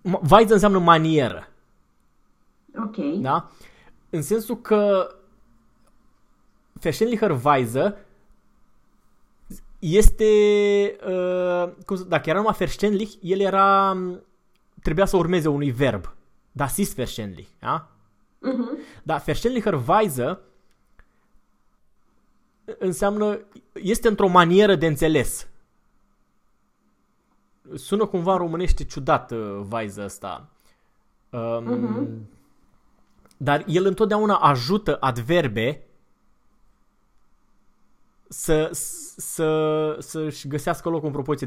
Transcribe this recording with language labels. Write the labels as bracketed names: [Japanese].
[Romanian] Weise înseamnă manieră. Ok. Da? În sensul că verständlicherweise este, cum să, dacă era numai verständlich, el era, trebuia să urmeze unui verb. [German] Das ist verständlich, da? [Romanian] Dar [German] verständlicherweise [Romanian] înseamnă, este într-o manieră de înțeles. Sună cumva românește ciudat, vaiza asta. Dar el întotdeauna ajută adverbe să-și găsească loc în propoziție.